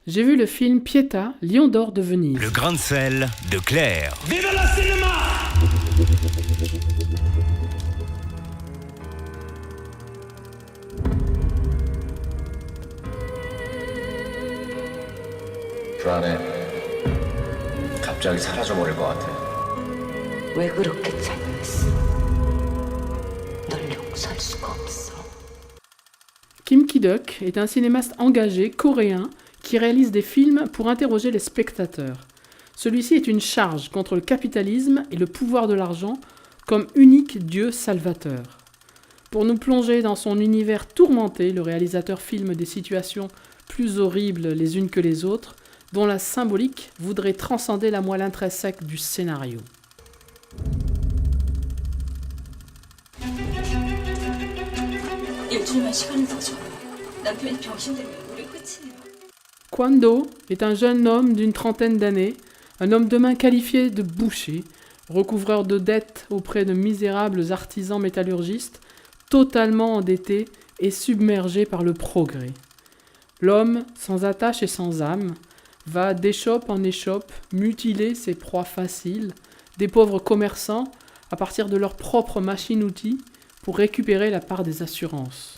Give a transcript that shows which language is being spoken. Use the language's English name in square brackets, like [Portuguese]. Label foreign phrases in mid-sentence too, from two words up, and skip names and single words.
[French] J'ai vu le film Pietà, Lion d'or de Venise. Le grain de sel de Claire. Vive le cinéma! [Korean] 불안해. 갑자기 사라져버릴 것 같아. 왜 그렇게 잘못했어? 널 용서할 수가 없어. [French] Kim Ki-duk est un cinéaste engagé coréen qui réalise des films pour interroger les spectateurs. Celui-ci est une charge contre le capitalisme et le pouvoir de l'argent comme unique dieu salvateur. Pour nous plonger dans son univers tourmenté, le réalisateur filme des situations plus horribles les unes que les autres, dont la symbolique voudrait transcender la moelle intrinsèque du scénario. [Korean] 일주일만 시간을 더 줘. 남편이 병신되면 우리 끝이에요. [French] Kwon Do est un jeune homme d'une trentaine d'années, un homme de main qualifié de boucher, recouvreur de dettes auprès de misérables artisans métallurgistes, totalement endetté et submergé par le progrès. L'homme, sans attache et sans âme, va d'échoppe en échoppe mutiler ses proies faciles, des pauvres commerçants, à partir de leur propre machine-outil, pour récupérer la part des assurances.